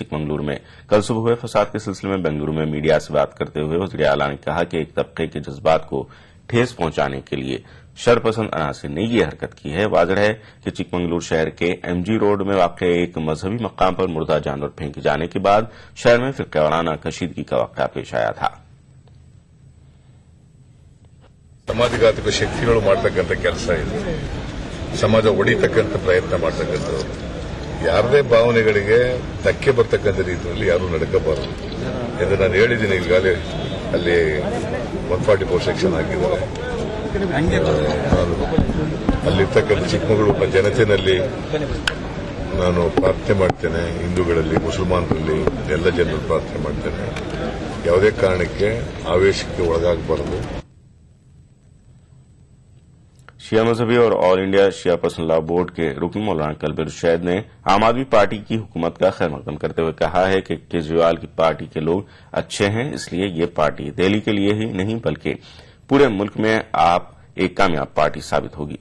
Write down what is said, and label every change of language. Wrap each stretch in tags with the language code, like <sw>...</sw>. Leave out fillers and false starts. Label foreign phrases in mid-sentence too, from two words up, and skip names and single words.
<ur>چکمنگلورو میں کل صبح ہوئے فساد کے سلسلے میں بنگلورو میں میڈیا سے بات کرتے ہوئے وزیر اعلیٰ نے کہا کہ ایک طبقے کے جذبات کو ٹھیس پہنچانے کے لیے شرپسند عناصر نے یہ حرکت کی ہے. واضح ہے کہ چکمنگلورو شہر کے ایم جی روڈ میں واقع ایک مذہبی مقام پر مردہ جانور پھینکے جانے کے بعد شہر میں فرقہ وارانہ کشیدگی کا واقعہ پیش آیا تھا.</ur> <kn>ಸಮಾಜಘಾತಕ ಶಕ್ತಿಗಳು ಮಾಡತಕ್ಕಂಥ ಕೆಲಸ ಇದೆ. ಸಮಾಜ ಒಡಿತಕ್ಕಂಥ ಪ್ರಯತ್ನ ಮಾಡತಕ್ಕಂಥದ್ದು ಯಾರದೇ ಭಾವನೆಗಳಿಗೆ ಧಕ್ಕೆ ಬರ್ತಕ್ಕಂಥ ರೀತಿಯಲ್ಲಿ ಯಾರು ನಡ್ಕೋಬಾರದು ಎಂದು ನಾನು ಹೇಳಿದ್ದೀನಿ. ಈಗಾಗಲೇ ಅಲ್ಲಿ 144 ಸೆಕ್ಷನ್ ಹಾಕಿದ್ದಾರೆ. ನಾನು ಅಲ್ಲಿರ್ತಕ್ಕಂಥ ಚಿಕ್ಕಮಗಳೂರಿನ ಜನತೆಯಲ್ಲಿ ನಾನು ಪ್ರಾರ್ಥನೆ ಮಾಡ್ತೇನೆ. ಹಿಂದೂಗಳಲ್ಲಿ, ಮುಸಲ್ಮಾನರಲ್ಲಿ ಎಲ್ಲ ಜನರು ಪ್ರಾರ್ಥನೆ ಮಾಡ್ತೇನೆ. ಯಾವುದೇ ಕಾರಣಕ್ಕೆ ಆವೇಶಕ್ಕೆ ಒಳಗಾಗಬಾರದು.</kn> <ur>شیعہ مذہبی اور آل انڈیا شیعہ پرسنل لاء بورڈ کے رکن مولانا کلب رشید نے عام آدمی پارٹی کی حکومت کا خیر مقدم کرتے ہوئے کہا ہے کہ کیجریوال کی پارٹی کے لوگ اچھے ہیں، اس لیے یہ پارٹی دہلی کے لیے ہی نہیں بلکہ پورے ملک میں آپ ایک کامیاب پارٹی ثابت ہوگی.</ur>